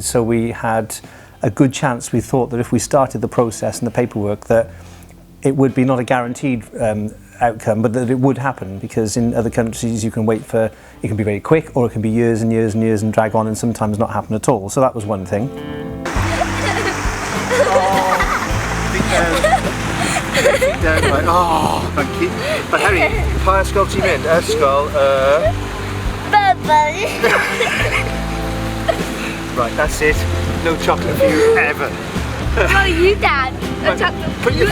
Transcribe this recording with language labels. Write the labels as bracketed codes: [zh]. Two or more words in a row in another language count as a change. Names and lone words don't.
[en] So we had a good chance, we thought, that if we started the process and the paperwork, that it would be not a guaranteed outcome, but that it would happen, because in other countries you can wait for, it can be very quick, or it can be years and years and years and drag on and sometimes not happen at all. So that was one thing. Oh, thank you. [cy] But Harry, pa ysgol ti'n mynd? Ysgol, [en] Right, that's it. No chocolate for you ever. Oh, you, Dad. No chocolate for you